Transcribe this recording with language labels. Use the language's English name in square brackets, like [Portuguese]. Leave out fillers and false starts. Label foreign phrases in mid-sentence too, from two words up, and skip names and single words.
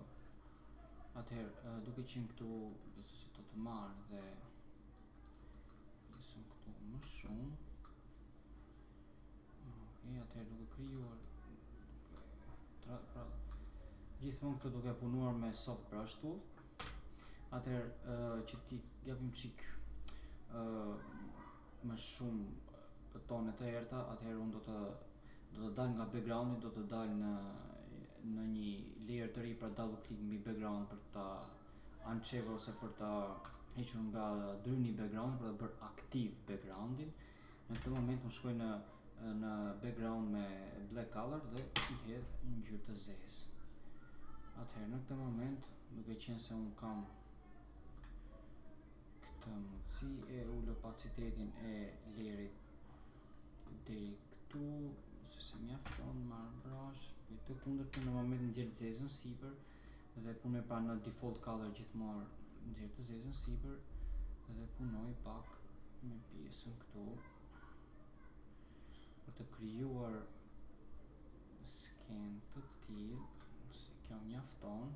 [Albanian] Atëherë, duke qenë këtu, besoj se do të marr dhe pjesën këtu më shumë. Atëherë duke krijuar gjithmonë këtë duke punuar me [English] soft brush tool. [Albanian] Atëherë që ti japim çik më shumë tone të errta, atëherë unë do të dal nga backgroundi, do të dal në një layer të ri, pra [English] double click [Albanian] mbi background për ta unchever ose për ta hequr nga dryni background për ta bërë aktiv backgroundin. Në këtë moment unë shkoj në background me [English] black color [Albanian] dhe i hedh një ngjyrë të zezë. Atëherë në këtë moment, duke qenë se unë kam këtë mundësi, e ul opacitetin e lerit deri këtu, ose se mjafton, marr brush, bëj të kundërtën, në moment nxjerr të zezën sipër dhe punoj pra në [English] default color [Albanian] gjithmonë nxjerr të zezën sipër dhe punoj pak me pjesën këtu për të krijuar skenë të tillë, se kjo mjafton.